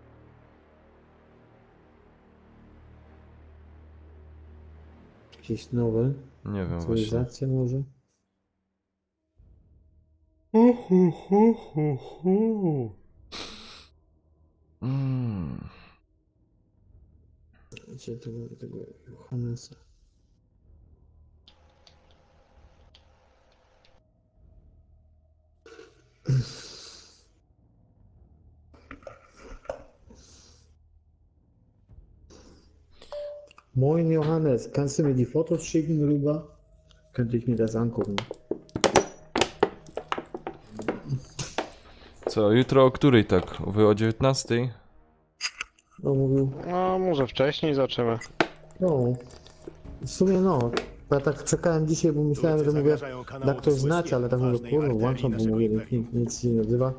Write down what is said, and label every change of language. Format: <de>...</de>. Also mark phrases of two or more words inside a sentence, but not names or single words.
<pl>Jakieś nowe? Nie wiem właśnie. Aktualizacja może? Gdzie tego Johannesa?</pl> <de>Moin Johannes, kannst du mir die Fotos schicken rüber? Könnte ich mir das angucken.</de> <pl>Co, jutro o której tak? Wy o 19? No mówił, No, może wcześniej zaczniemy. no, w sumie no, bo ja tak czekałem dzisiaj, bo myślałem, że mówię, da ktoś znać, ale tak mówię, kurwa, włączam, bo mówię, nic się nie odzywa.</pl>